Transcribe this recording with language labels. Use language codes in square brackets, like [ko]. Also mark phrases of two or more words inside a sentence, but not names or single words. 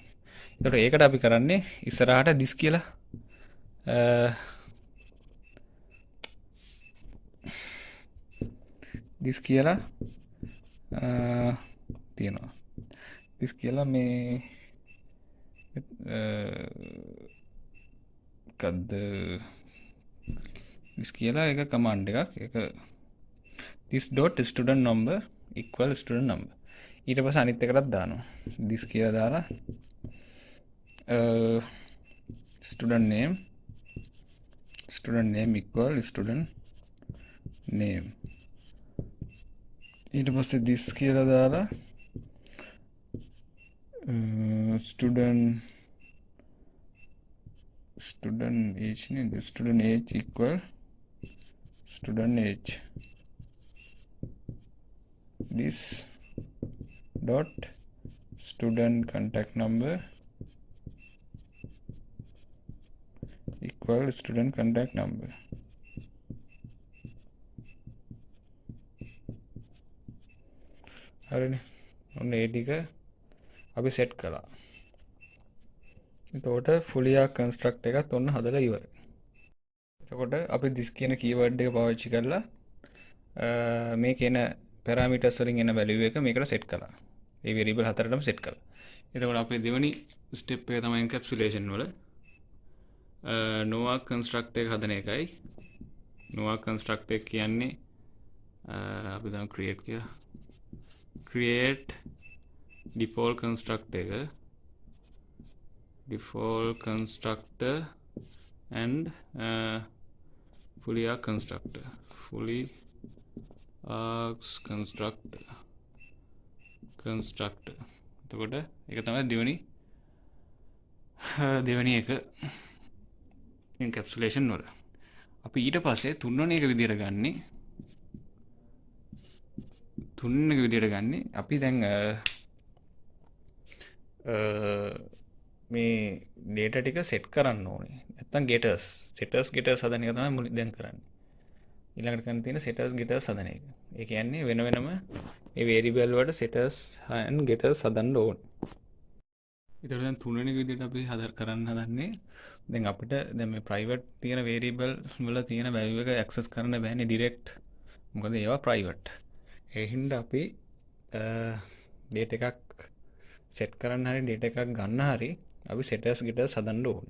[si] එතකොට ඒකට අපි කරන්නේ ඉස්සරහට this කියලා this කියලා තියෙනවා. this කියලා මේ කද්ද this කියලා එක command එකක් ඒක [en] this dot student number equal student number [si] ඊට පස්සේ අනිත් එකටත් දානවා this කියලා දාලා [en] student name equal student name [si] ඊට පස්සේ [en] this [si] කියලා දාලා [en] student age නේ student age equal student age this dot student contact number equal student contact number [si] හරිනේ ඔන්න ඒ ටික අපි set කළා. එතකොට [en] fully construct [si] එකත් ඔන්න හදලා ඉවරයි. එතකොට අපි this කියන keyword එක පාවිච්චි කරලා මේක එන parameters වලින් එන value එක මේකට set කළා. ඒ variable හතරටම set කළා. එතකොට අපේ දෙවෙනි step එක තමයි encapsulation වල [en] noah construct [si] එක හදන එකයි. [en] noah construct [si] එක කියන්නේ අපි දැන් [en] create කියලා create default constructor and fully args constructor [si] එතකොට ඒක තමයි දෙවෙනි එක encapsulation වල අපි ඊට පස්සේ තුන්වෙනි එක විදියට ගන්නේ අපි දැන් මේ data ටික set කරන්න ඕනේ. නැත්තම් getters හදන එක තමයි මුලින් දැන් කරන්නේ. ඊළඟට කරන්න තියෙන getters හදන එක. ඒ කියන්නේ වෙන වෙනම මේ variable වලට [en] setters and getters [si] හදන්න ඕනේ. ඊට දැන් තුන්වෙනි විදිහට අපි කරන්න හදන්නේ දැන් අපිට දැන් මේ private තියෙන variable වල තියෙන value එක access කරන්න බෑනේ direct. මොකද ඒවා private. ඒ හින්දා අපි data එකක් set කරන්න හරි data එකක් ගන්න හරි අපි [en] setters getters [si] හදන්න ඕනේ.